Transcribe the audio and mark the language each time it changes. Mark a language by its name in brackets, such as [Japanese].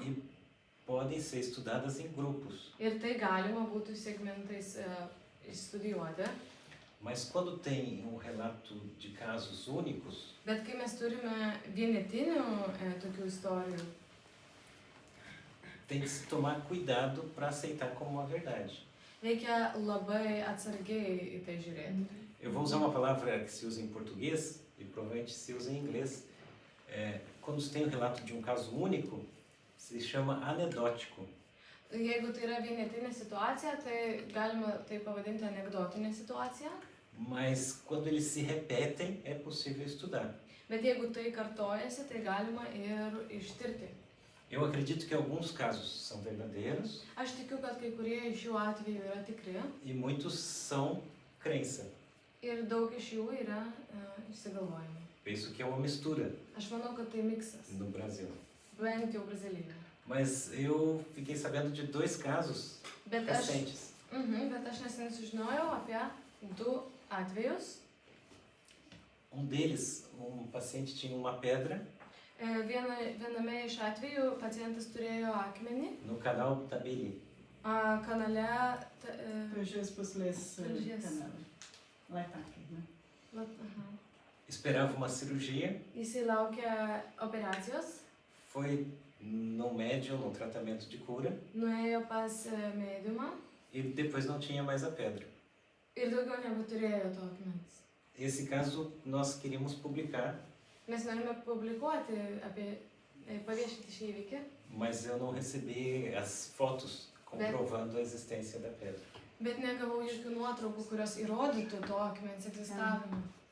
[Portuguese] e podem ser estudadas em grupos. [Lithuanian] ir tai galima būtų segmentais studijuoti. [Portuguese] Mas quando tem um relato de casos únicos, [Lithuanian] Bet kai mes turime vienetinių tokių istorijų, [Portuguese] tem que se tomar cuidado para aceitar como uma verdade. [Lithuanian] reikia labai atsargiai į tai žiūrėti. [Portuguese] Eu vou usar uma palavra que se usa em português e provavelmente se usa em inglês. Quando se tem um relato de um caso único, se chama anedótico. [Lithuanian] Jeigu tai yra vienetinė situacija, tai galima tai pavadinti anekdotinė situacija. [Portuguese] Mas quando eles se repetem, é possível estudar. [Lithuanian] Bet jeigu tai kartojasi, tai galima ir ištirti. [Portuguese] Eu acredito que alguns casos são verdadeiros [Lithuanian] Aš tikiu, kad kai kurie iš jų atvejų yra tikri [Portuguese] e muitos são crença. [Lithuanian] ir daug iš jų yra išsigalvojimai. [Portuguese] Penso que é uma mistura [Lithuanian] Aš manau, kad tai miksas, [Portuguese] no Brasil. [Lithuanian] bent jau Brazilijoje. [Portuguese] Mas eu fiquei sabendo de 2 casos [Lithuanian] Bet aš, [Portuguese] recentes. [Lithuanian] bet aš neseniai sužinojau apie 2 atvejus. [Portuguese] Um deles, um paciente tinha uma pedra [Lithuanian] Viename iš atvejų pacientas turėjo akmenį [Portuguese] no canal Tabeli. [Lithuanian] kanale. Tulžies puslės Tulžies. kanalai. Laitakai, ne? Aha. [Portuguese] Esperava uma cirurgia, [Lithuanian] Jisai laukia operacijos, [Portuguese] foi no médium, no tratamento de cura, [Lithuanian] nuėjo pas mediumą [Portuguese] e depois não tinha mais a pedra. [Lithuanian] ir daugiau nebeturėjo to akmens. [Portuguese] Esse caso nós queríamos publicar, [Lithuanian] Mes norime publikuoti apie, paviešinti šį įvykį, [Portuguese] mas eu não recebi as fotos comprovando a existência da pedra. [Lithuanian] bet negavau jokių nuotraukų, kurios įrodytų to akmens egzistavimą.